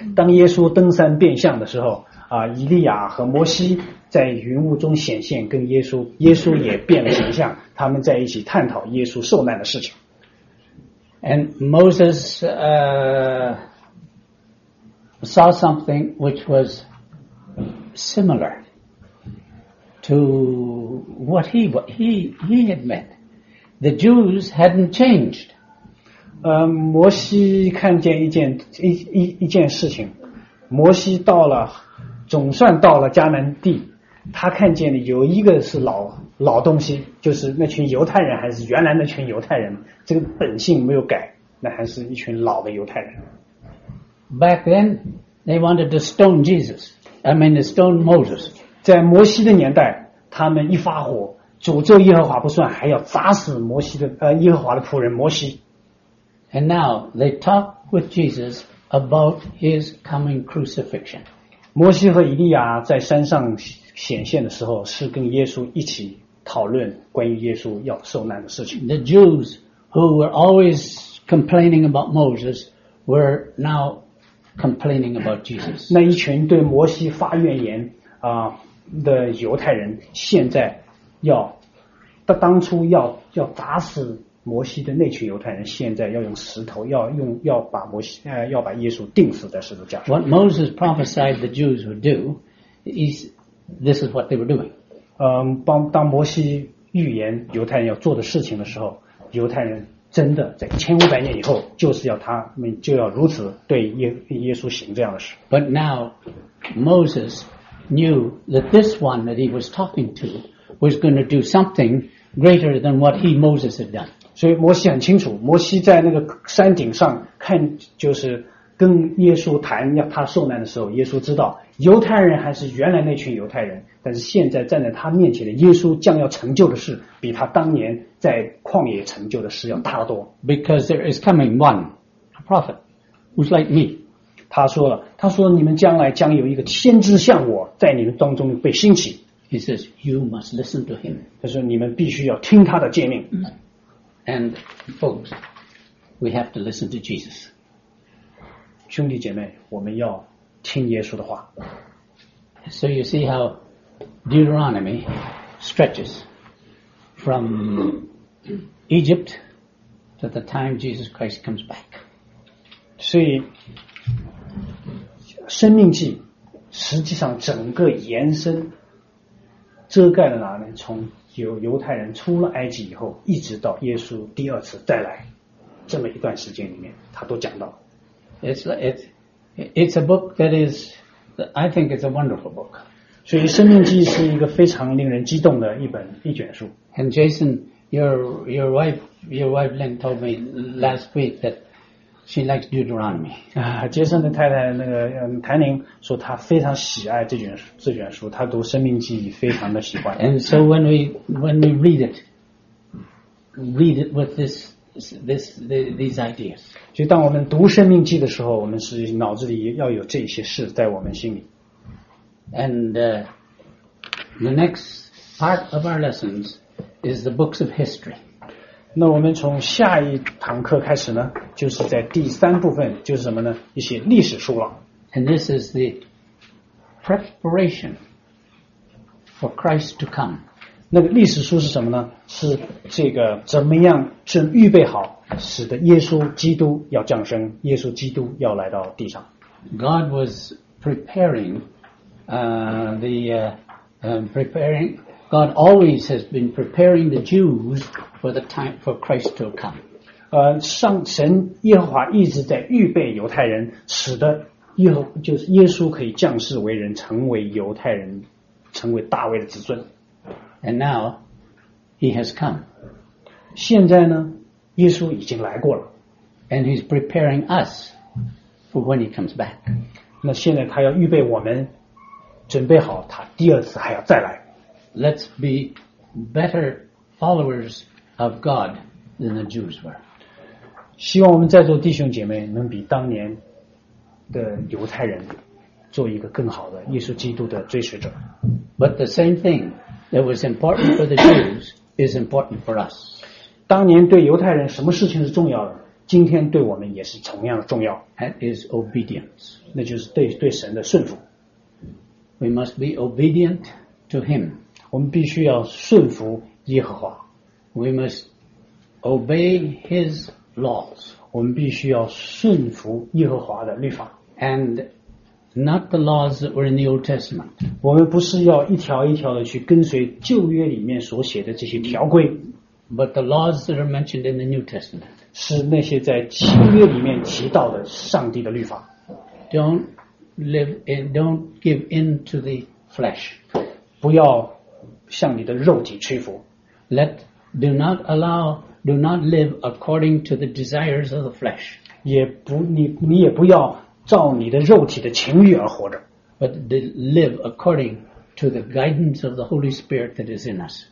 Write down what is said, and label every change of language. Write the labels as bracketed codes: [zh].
[zh] 当耶稣登山变相的时候，以利亚和摩西在云雾中显现，跟耶稣也变了形象。他们在一起探讨耶稣受难的事情。 [en] And Moses saw something which was similar to what he had met. The Jews hadn't changed. [zh] 摩西看见一件事情，摩西到了，总算到了迦南地，他看见的有一个是老东西，就是那群犹太人，还是原来那群犹太人，这个本性没有改，那还是一群老的犹太人。 [en] Back then, they wanted to stone Jesus. I mean, to stone Moses. [zh] 在摩西的年代，他们一发火，诅咒耶和华不算，还要砸死摩西的耶和华的仆人摩西。 [en] And now they talk with Jesus about his coming crucifixion. [zh] 摩西和以利亚在山上显现的时候，是跟耶稣一起讨论关于耶稣要受难的事情。 [en] The Jews who were always complaining about Moses were now complaining about Jesus. [zh] 那一群对摩西发怨言的犹太人，现在要当初要砸死。摩西的那群犹太人现在要用石头，要把摩西要把耶稣钉死在十字架上。 [en] What Moses prophesied the Jews would do is this is what they were doing. [zh] 当摩西预言犹太人要做的事情的时候，犹太人真的在千五百年以后就是要他们就要如此对耶稣行这样的事。 [en] But now Moses knew that this one that he was talking to was going to do something greater than what he Moses had done. [zh] 所以摩西很清楚，摩西在那个山顶上看，就是跟耶稣谈要他受难的时候，耶稣知道犹太人还是原来那群犹太人，但是现在站在他面前的耶稣将要成就的事，比他当年在旷野成就的事要大得多。 [en] Because there is coming one, a prophet, who's like me. [zh] 他说你们将来将有一个先知像我在你们当中被兴起。 [en] He says you must listen to him. [zh] 他说你们必须要听他的诫命。 [en] And folks, we have to listen to Jesus. [zh] 兄弟姐妹，我们要听耶稣的话。 [en] So you see how Deuteronomy stretches from Egypt to the time Jesus Christ comes back. [zh] 所以，生命记实际上整个延伸遮盖了哪里？从由犹太人出了埃及以后，一直到耶稣第二次再来，这么一段时间里面，他都讲到。 [en] It's a book that is, I think it's a wonderful book. [zh] 所以《生命记》是一个非常令人激动的一卷书。 [en] And Jason your wife Lynn told me last week that she likes Deuteronomy. [zh] 杰森的太太那个谭宁说她非常喜爱这卷书，她读《生命记》非常的喜欢。 [en] And so when we read it with these ideas. [zh] 所以当我们读《生命记》的时候，我们是脑子里要有这些事在我们心里。 [en] And the next part of our lessons is the books of history. [zh] 那我们从下一堂课开始呢，就是在第三部分，就是什么呢？一些历史书了。 [en] And this is the preparation for Christ to come. [zh] 那个历史书是什么呢？是这个怎么样正预备好，使得耶稣基督要降生，耶稣基督要来到地上。 [en] God was preparing. God always has been preparing the Jews for the time for Christ to come. [zh] 神耶和华一直在预备犹太人，使得耶稣可以降世为人，成为犹太人，成为大卫的子孙。 [en] And now he has come. [zh] 现在呢，耶稣已经来过了。 [en] And he's preparing us for when he comes back. [zh] 那现在他要预备我们。准备好他第二次还要再来。 [en] Let's be better followers of God than the Jews were. [zh] 希望我们在座弟兄姐妹能比当年的犹太人做一个更好的耶稣基督的追随者。 [en] But the same thing that was important for the Jews is important for us. [zh] 当年对犹太人什么事情是重要的，今天对我们也是同样的重要。 [en] That is obedience. [zh] 那就是对神的顺服。 [en] We must be obedient to Him. [zh] 我们必须要顺服耶和华。 [en] We must obey His laws. [zh] 我们必须要顺服耶和华的律法。 [en] And not the laws that were in the Old Testament. [zh] 我们不是要一条一条的去跟随旧约里面所写的这些条规。 [en] But the laws that are mentioned in the New Testament. [zh] 是那些在新约里面提到的上帝的律法。 [en] Don't give in to the flesh. [zh] 不要向你的肉体屈服。 [en] Do not live according to the desires of the flesh. [zh] 你也不要照你的肉体的情欲而活着。 [en] But live according to the guidance of the Holy Spirit that is in us.